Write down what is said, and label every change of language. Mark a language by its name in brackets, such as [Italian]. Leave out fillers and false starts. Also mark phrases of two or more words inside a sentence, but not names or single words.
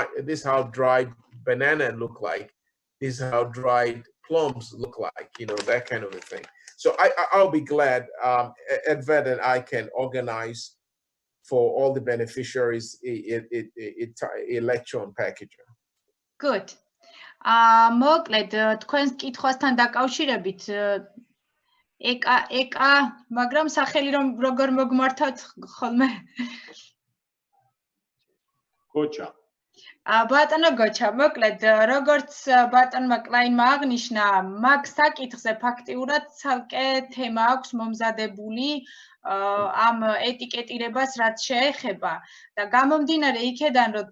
[English] This is how dried banana look like. This is how dried plums look like, you know, that kind of a thing. So I'll be glad Edvard and I can organize for all the beneficiaries a lecture on packaging. Good. [Georgian] მოკლედ თქვენს კითხვასთან დაკავშირებით ეკა, მაგრამ სახელი როგორ მოგმართავთ ხოლმე? გოჩა. ბატონო გოჩა, მოკლედ როგორც ბატონმა კლაინმა აღნიშნა, მაგ საკითხზე ფაქტიურად ცალკე თემა აქვს მომზადებული ამ ეტიკეტირებას რაც შეეხება და გამომდინარე იქედან რომ